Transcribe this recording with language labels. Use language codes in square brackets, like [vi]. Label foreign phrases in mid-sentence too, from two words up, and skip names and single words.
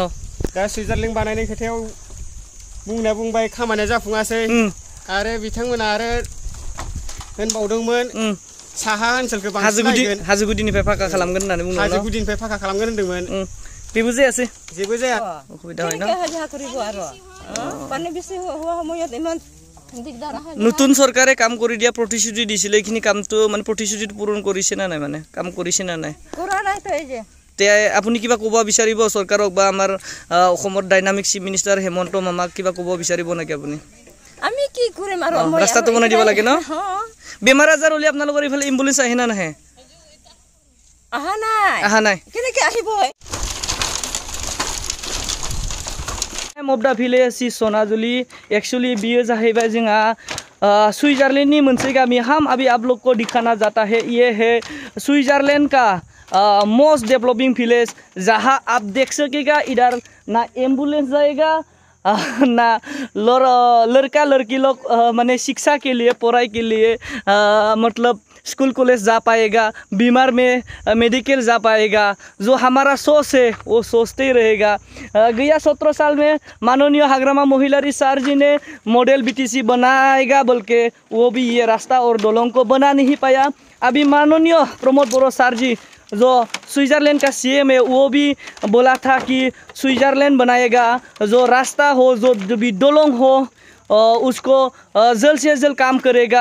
[brx] दा सुइजारलेण्ड बानायनायनि खोथायाव बुंबाय खामानिया जाफुङासै आरो बिथांमोना आरो होनबावदोंमोन साहा ओनसोलखौ बांसिन हाजोगुदिनिफ्राय फाका खालामगोन होननानै बुंदोंमोन। हाजोगुदिनिफ्राय फाका खालामगोन होनदोंमोन। बेबो जायासै? जेबो जाया। [as] অসুবিধা হয় না? নতুন চৰকাৰে কাম কৰি দিয়া প্ৰতিশ্ৰুতি দিছিলে এইখিনি কামটো মানে প্ৰতিশ্ৰুতিটো পূৰণ কৰিছে না নাই মানে কাম কৰিছে না নাই? কৰা নাই তো এই যে তে আপুনি কিবা ক'ব বিচাৰিব চৰকাৰক বা আমাৰ অসমৰ [en] dynamic chief minister [as] হেমন্ত মামাক কিবা ক'ব বিচাৰিব নেকি আপুনি? আমি কি কৰিম আৰু ৰাস্তাটো বনাই দিব লাগে ন? বেমাৰ আজাৰ হ'লে আপোনালোকৰ ইফালে এম্বুলেন্স আহে না নাহে? আহা নাই। কেনেকৈ আহিব? [brx] मबदा भिलेज सनाजुली एक्चुअली बियो जाहैबाय जोंहा स्विट्जरलैंड मोनसे गामि। [hi] हम अभी आप लोग को दिखाना जाता है ये है स्विट्जरलैंड का [en] most developing village [hi] जहाँ आप देख सकेगा इधर ना एम्बुलेंस जाएगा ना लड़का लड़की लोग माने शिक्षा के लिए पढ़ाई के लिए मतलब [en] school college [hi] जा पाएगा, बीमार में मेडिकल जा पाएगा। जो हमारा सोच है वो सोचते ही रहेगा। गया 17 साल में माननीय हाग्रामा महिलारी सर जी ने मॉडल बीटीसी बनाएगा बोल के वो भी ये रास्ता और दलंग को बना नहीं पाया। अभी माननीय प्रमोद बर सर जी जो स्विट्जरलैंड का सीएम है वो भी बोला था कि स्विट्जरलैंड बनाएगा, जो रास्ता हो जो भी दलंग हो उसको जल्द से जल्द काम करेगा।